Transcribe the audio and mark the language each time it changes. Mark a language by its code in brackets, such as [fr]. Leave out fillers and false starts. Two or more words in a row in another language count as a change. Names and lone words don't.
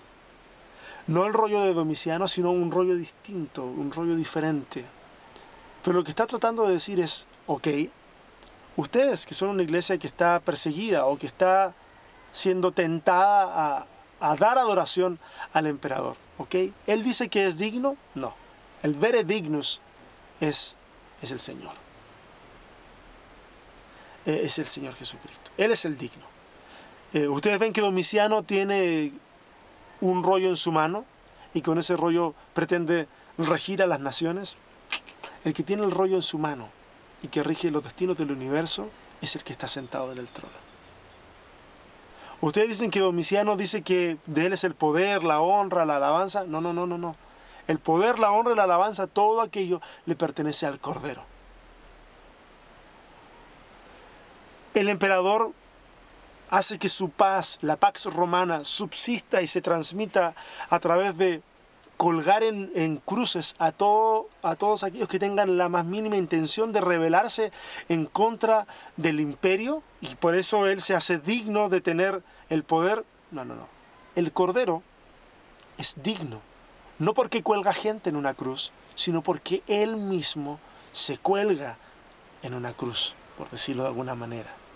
[es] No el rollo de Domiciano, sino un rollo distinto, un rollo diferente. Pero lo que está tratando de decir es, ok, ustedes que son una iglesia que está perseguida o que está siendo tentada a dar adoración al emperador, ok, él dice que es digno, no, el [la] vere dignus [es] es el Señor. Es el Señor Jesucristo. Él es el digno. Ustedes ven que Domiciano tiene un rollo en su mano y con ese rollo pretende regir a las naciones. El que tiene el rollo en su mano y que rige los destinos del universo es el que está sentado en el trono. Ustedes dicen que Domiciano dice que de él es el poder, la honra, la alabanza. No, no, no, no, no. El poder, la honra y la alabanza, todo aquello le pertenece al Cordero. El emperador hace que su paz, la [la] pax romana, [es] subsista y se transmita a través de colgar en cruces a todos aquellos que tengan la más mínima intención de rebelarse en contra del imperio, y por eso él se hace digno de tener el poder. No, no, no. El Cordero es digno, no porque cuelga gente en una cruz, sino porque él mismo se cuelga en una cruz, por decirlo de alguna manera.